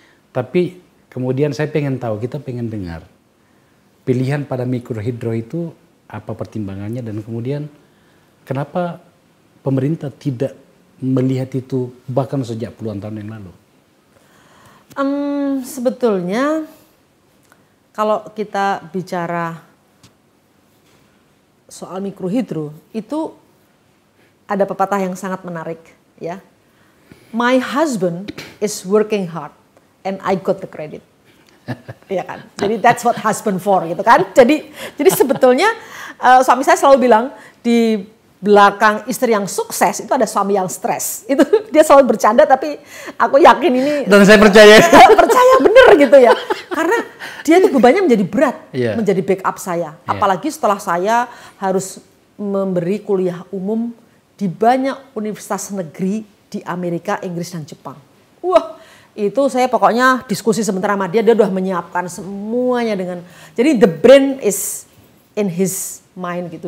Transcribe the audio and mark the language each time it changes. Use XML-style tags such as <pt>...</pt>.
<id>Tapi kemudian saya pengen tahu, kita pengen dengar pilihan pada mikrohidro itu apa pertimbangannya, dan kemudian kenapa pemerintah tidak melihat itu bahkan sejak puluhan tahun yang lalu? Sebetulnya kalau kita bicara soal mikrohidro itu ada pepatah yang sangat menarik ya.</id> <en>My husband is working hard and I got the credit.</en> <id>Ya kan? Jadi</id> <en>that's what husband for</en> <id>gitu kan. Jadi sebetulnya suami saya selalu bilang di belakang istri yang sukses itu ada suami yang stres. Itu dia selalu bercanda, tapi aku yakin ini. Dan saya percaya. Percaya bener gitu ya. Karena dia itu bebannya menjadi berat, menjadi backup saya. Apalagi setelah saya harus memberi kuliah umum di banyak universitas negeri di Amerika, Inggris, dan Jepang. Wah, itu saya pokoknya diskusi sebentar sama dia udah menyiapkan semuanya dengan. Jadi</id> <en>the brain is in his mind</en> <id>gitu.</id>